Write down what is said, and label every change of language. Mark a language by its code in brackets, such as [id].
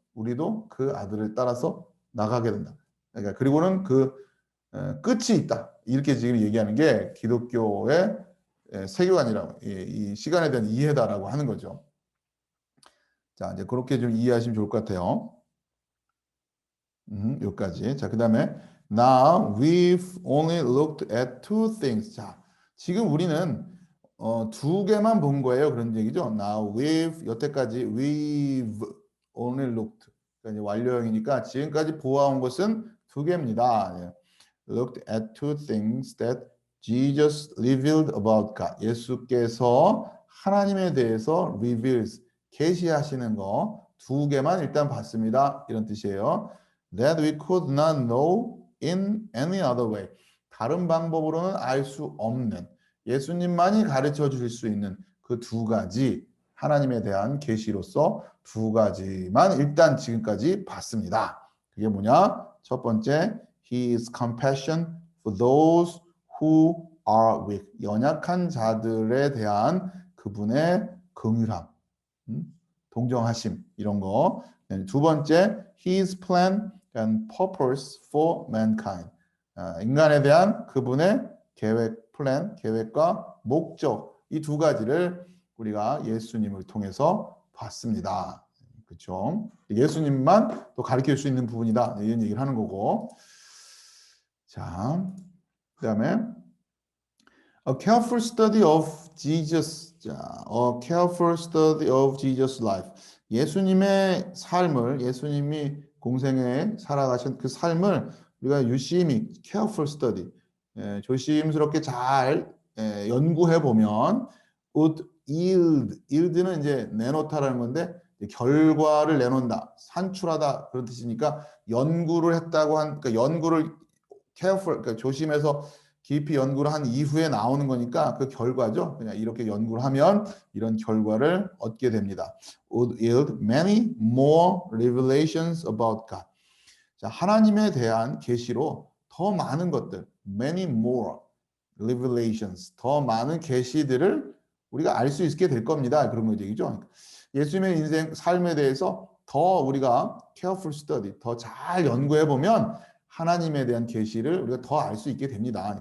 [ko] 우리도 그 아들을 따라서 나가게 된다. 그러니까 그리고는 그 끝이 있다. 이렇게 지금 얘기하는 게 기독교의 세계관이라고 이 시간에 대한 이해다라고 하는 거죠. 자, 이제 그렇게 좀 이해하시면 좋을 것 같아요. 여기까지. 자, 그다음에 [en] now we've only looked at two things. [ko] 자, 지금 우리는 두 개만 본 거예요. 그런 얘기죠. [en] Now we've [ko] 여태까지 [en] we've only looked. [ko] 그러니까 이제 완료형이니까 지금까지 보아온 것은 두 개입니다. 예. [en] Looked at two things that Jesus revealed about God. [ko] 예수께서 하나님에 대해서 reveals 계시하시는 거 두 개만 일단 봤습니다. 이런 뜻이에요. [en] That we could not know in any other way. [ko] 다른 방법으로는 알 수 없는 예수님만이 가르쳐 주실 수 있는 그 두 가지 하나님에 대한 계시로서 두 가지만 일단 지금까지 봤습니다. 그게 뭐냐? 첫 번째, [en] His compassion for those who are weak. [ko] 연약한 자들에 대한 그분의 긍휼함, 동정하심 이런 거. 두 번째, [en] His plan and purpose for mankind. [ko] 인간에 대한 그분의 계획, 플랜, 계획과 목적 이 두 가지를 우리가 예수님을 통해서 봤습니다. 그렇죠? 예수님만 또 가르칠 수 있는 부분이다. 이런 얘기를 하는 거고. 자, 그다음에 [en] A careful study of Jesus. 자, A careful study of Jesus' life. [ko] 예수님의 삶을, 예수님이 공생에 살아가신 그 삶을 우리가 유심히 [en] careful study, [ko] 조심스럽게 잘 연구해 보면 [en] would yield는 [ko] 이제 내놓다라는 건데 결과를 내놓는다, 산출하다 그런 뜻이니까 연구를 했다고 한, 그러니까 연구를 careful, 그러니까 조심해서 깊이 연구를 한 이후에 나오는 거니까 그 결과죠. 그냥 이렇게 연구를 하면 이런 결과를 얻게 됩니다. [en] Would yield many more revelations about God. [ko] 자, 하나님에 대한 계시로 더 많은 것들, [en] many more revelations, [ko] 더 많은 계시들을 우리가 알 수 있게 될 겁니다. 그런 거 얘기죠. 예수님의 인생, 삶에 대해서 더 우리가 [en] careful study, [ko] 더 잘 연구해 보면 하나님에 대한 계시를 우리가 더 알 수 있게 됩니다.